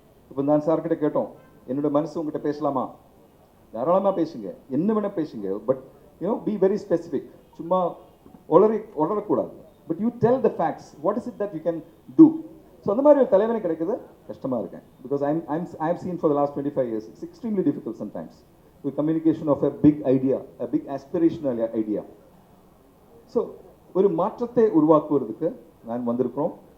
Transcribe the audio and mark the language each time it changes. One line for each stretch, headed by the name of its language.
Tamil: இப்போ நான் சார்கிட்ட கேட்டோம், என்னோட மனசு உங்ககிட்ட பேசலாமா? தாராளமாக பேசுங்க, என்ன வேணால் பேசுங்க,
English: But be very specific.
Tamil: சும்மா உளரக்கூடாது.
English: But you tell the facts, what is it that you can do.
Tamil: So அந்த மாதிரி ஒரு தலைவனை கிடைக்கிறது கஷ்டமாக இருக்கேன்.
English: Because I have seen for the last 25 years, it's extremely difficult sometimes. The communication of a big idea, a big aspirational idea.
Tamil: So ஒரு மாற்றத்தை உருவாக்குவதற்கு நான் வந்திருக்கிறோம்.